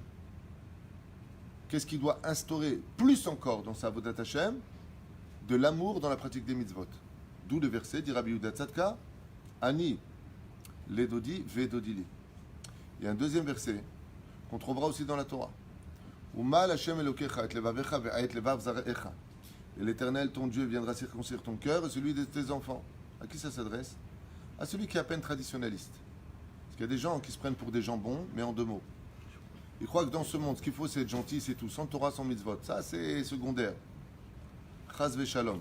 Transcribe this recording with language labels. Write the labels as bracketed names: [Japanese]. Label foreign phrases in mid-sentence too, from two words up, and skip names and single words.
[French] Qu'est-ce qu'il doit instaurer plus encore dans sa [Hebrew] עבודת השם? [French] De l'amour dans la pratique des mitzvot. D'où le verset, dit Rabbi Yehuda Tzadka, [Hebrew] אני, לדודי, ודודי לי. [French] Il y a un deuxième verset qu'on trouvera aussi dans la Torah. [Hebrew] ומל השם אלקיך את לבבך ואת לבב זרעך. [French] Et l'Éternel, ton Dieu, viendra circoncire ton cœur et celui de tes enfants. À qui ça s'adresse? À celui qui est à peine traditionnaliste. Parce qu'il y a des gens qui se prennent pour des gens bons, mais en deux mots. Ils croient que dans ce monde, ce qu'il faut, c'est être gentil, c'est tout. Sans Torah, sans mitzvot. Ça, c'est secondaire. [Hebrew] חס ושלום.